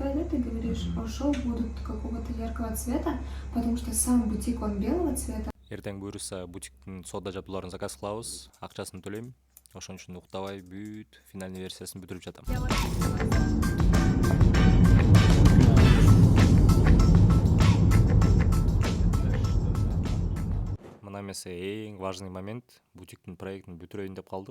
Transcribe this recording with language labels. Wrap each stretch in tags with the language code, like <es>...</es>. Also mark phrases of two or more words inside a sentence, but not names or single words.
<ru>да, ты говоришь, шоу будут какого-то яркого цвета, потому что сам бутик, он белого цвета.</ru> <ky>Эртең буйруса бутиктин сода жабдууларын заказ кылабыз, акчасын төлөйм. Ошон үчүн уктабай бүт финальный версиясын бүтүрүп жатам. Мына эмесе эң</ky> <ru>важный момент,</ru> <ky>бутиктин проектин бүтүрөйүн деп калдык.</ky>